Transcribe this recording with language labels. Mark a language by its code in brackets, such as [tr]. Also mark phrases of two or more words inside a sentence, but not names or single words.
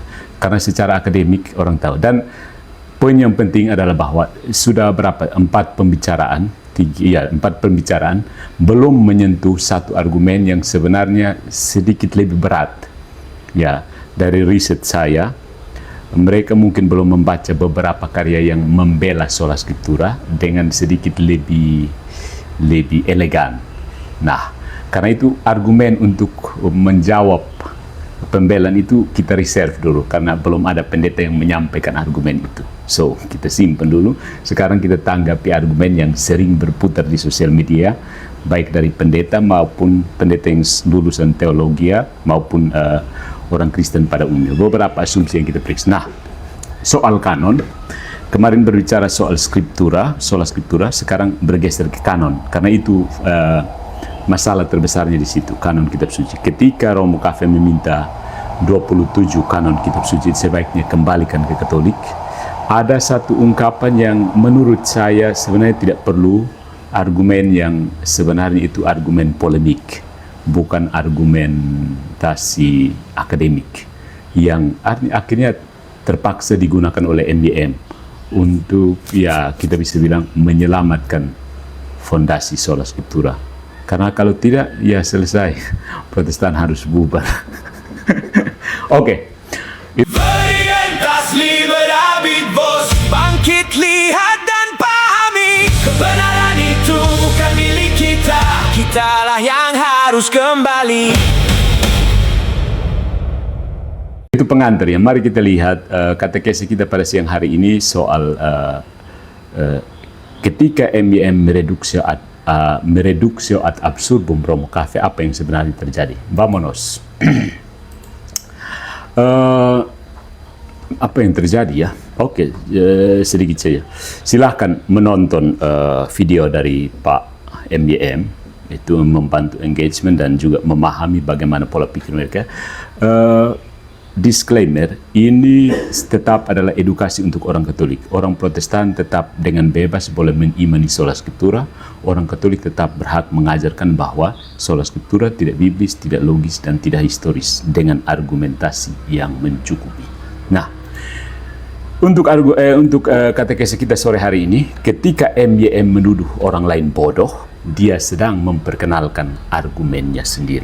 [id] Karena secara akademik orang tahu. Dan poin yang penting adalah bahwa sudah berapa 4 pembicaraan belum menyentuh satu argumen yang sebenarnya sedikit lebih berat. Ya, dari riset saya, mereka mungkin belum membaca beberapa karya yang membela [la] sola scriptura [id] dengan sedikit lebih elegan. Nah, karena itu argumen untuk menjawab pembelaan itu kita reserve dulu karena belum ada pendeta yang menyampaikan argumen itu. So, kita simpan dulu. Sekarang kita tanggapi argumen yang sering berputar di sosial media, baik dari pendeta maupun pendeta yang lulusan teologi maupun orang Kristen pada umumnya. Beberapa asumsi yang kita periksa. Nah, soal kanon, kemarin berbicara soal scriptura, [la] sola scriptura, [id] sekarang bergeser ke kanon. Karena itu masalah terbesarnya di situ, kanon kitab suci. Ketika Romo Cafe meminta 27 kanon kitab suci sebaiknya kembalikan ke Katolik, ada satu ungkapan yang menurut saya sebenarnya tidak perlu, argumen yang sebenarnya itu argumen polemik, bukan argumentasi akademik, yang akhirnya terpaksa digunakan oleh MYM untuk, ya kita bisa bilang, menyelamatkan fondasi [la] sola scriptura. [id] Karena kalau tidak, ya selesai. Protestan harus bubar. Oke. [la] Veritas liberabit vos. [id] Bangkit, lihat dan pahami. Kebenaran itu kan milik kita. Kitalah yang harus kembali. Itu pengantar ya. Mari kita lihat katekesi kita pada siang hari ini soal ketika MIM [la] mereduksio ad absurdum [id] Romo Cafe, apa yang sebenarnya terjadi? Vamonos. Apa yang terjadi ya? Oke, sedikit saja. Silahkan menonton video dari Pak MYM, itu membantu engagement dan juga memahami bagaimana pola pikir mereka. Disclaimer, ini tetap adalah edukasi untuk orang Katolik. Orang Protestan tetap dengan bebas boleh mengimani [la] sola scriptura. [id] Orang Katolik tetap berhak mengajarkan bahwa [la] sola scriptura [id] tidak biblis, tidak logis, dan tidak historis dengan argumentasi yang mencukupi. Nah, untuk katekese kita sore hari ini, ketika MYM menuduh orang lain bodoh, dia sedang memperkenalkan argumennya sendiri.